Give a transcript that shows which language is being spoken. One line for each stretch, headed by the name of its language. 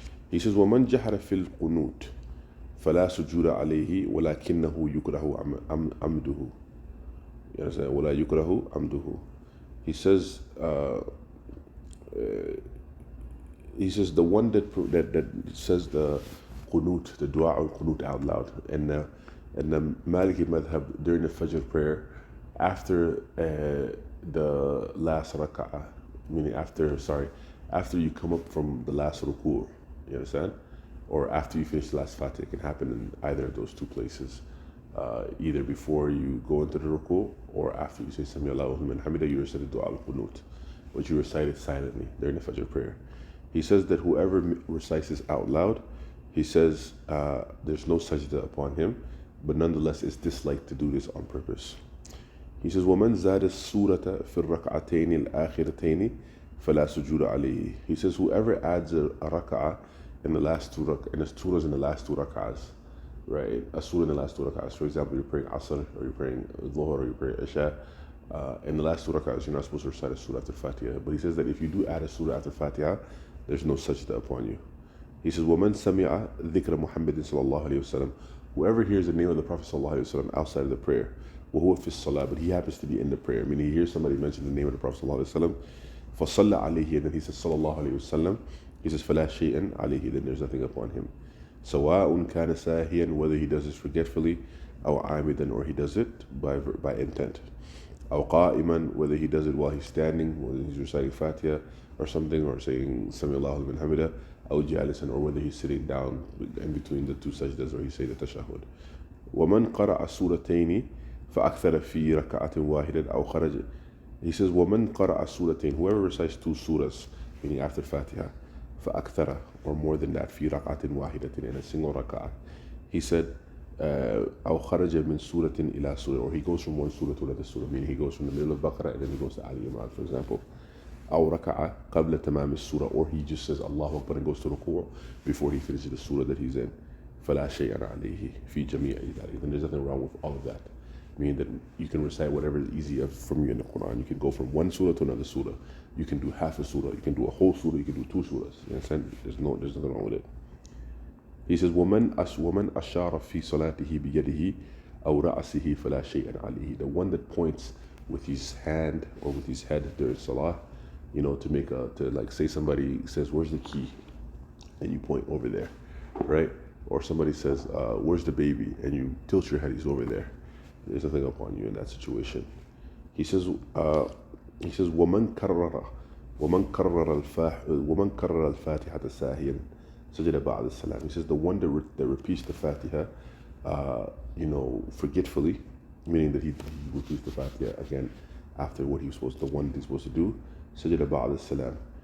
English: He says,
Arabic: وَمَنْ جَحَرَ فِي الْقُنُوتِ فَلَا سُجُودَ عَلَيْهِ وَلَكِنَّهُ يُكْرَهُ عَمْدُهُ.
English: You understand?
Arabic: وَلَا يُكْرَهُ عَمْدُهُ.
English: He says, the one that says the qunut, the dua al qunut out loud, and the Maliki madhab during the Fajr prayer after the last rak'ah, meaning after you come up from the last ruku', you understand? Or after you finish the last fatih. It can happen in either of those two places. Either before you go into the ruku' or after you say Sami Allahu liman hamida, you recite the dua al qunut, which you recite it silently during the Fajr prayer. He says that whoever recites this out loud, he says there's no sajda upon him, but nonetheless it's disliked to do this on purpose. He says,
Arabic: وَمَنْ زَادَ السُّورَةَ فِي الرَّكْعَتَيْنِ الْآخِرَتَيْنِ فَلَا سُجُودَ عَلَيْهِ.
English: He says whoever adds a rak'ah in the last two rak'ahs, and there's surahs in the last two rak'ahs, right? A surah in the last two rak'ahs. For example, you're praying Asr, or you're praying Dhuhr, or you're praying Isha. In the last two rak'ahs, you're not supposed to recite a surah after Fatiha. But he says that if you do add a surah after Fatiha, there's no sajda upon you. He says,
Arabic: وَمَنْ سَمِعَ ذِكْرَ مُحَمَّدٍ صَلَى اللَّهُ عَلَيْهِ وَسَلَّمَ.
English: Whoever hears the name of the Prophet صلى الله عليه وسلم outside of the prayer,
Arabic: وَهُوَ فِي الصَّلَاةِ,
English: but he happens to be in the prayer, meaning he hears somebody mention the name of the Prophet صلى الله عليه وسلم,
Arabic: فَصَلَّى عَلَيْهِ,
English: and then he says صلى الله عليه وسلم, he says
Arabic: فَلَا شَيْءٍ عَلَيْهِ,
English: then there's nothing upon him.
Arabic: سَوَاءٌ كَانَ سَاهِيًا,
English: whether he does this forgetfully,
Arabic: أو عَامِدًا,
English: or he does it by intent.
Arabic: أو قائما,
English: whether he does it while he's standing, whether he's reciting Fatiha or something, or saying Sami Allahu liman hamida,
Arabic: أو جالسا,
English: or whether he's sitting down in between the two sajdas, or he say the tashahhud.
Arabic: ومن قرأ سورتين فأكثر في ركعة واحدة أو خرج.
English: He says
Arabic: ومن قرأ سورتين,
English: whoever recites two surahs, meaning after Fatiha,
Arabic: فأكثر,
English: or more than that,
Arabic: في ركعة واحدة,
English: in a single rak'ah. He said
Arabic: أو خرج من سورة إلى سورة,
English: or he goes from one surah to another surah, meaning he goes from the middle of Baqarah and then he goes to Ali Imran, for example.
Arabic: أو ركعة قبل تمام السورة,
English: or he just says Allahu Akbar and goes to ruku' before he finishes the surah that he's in.
Arabic: فلا شيء عليه في جميع ذلك.
English: Then there's nothing wrong with all of that. Meaning that you can recite whatever is easy from you in the Quran. You can go from one surah to another surah. You can do half a surah. You can do a whole surah. You can do two surahs. You understand? There's nothing wrong with it. He says,
Arabic: وَمَنْ أَشَارَ فِي صَلَاتِهِ بِيَدِهِ أَوْ رَأْسِهِ فَلَا شَيْءً عَلَيْهِ.
English: The one that points with his hand or with his head during salah, to like say somebody says, where's the key? And you point over there, right? Or somebody says, where's the baby? And you tilt your head, he's over there. There's nothing upon you in that situation. He says,
Arabic: وَمَنْ كَرَّرَ الْفَاتِحَةَ سَاهِيًا سَجَدَ بَعْدَ السَّلَامِ.
English: He says the one that repeats the Fatiha, forgetfully, meaning that he repeats the Fatiha again after what he was supposed to, the one he's supposed to do,
Arabic: سَجَدَ بَعْدَ السَّلَامِ.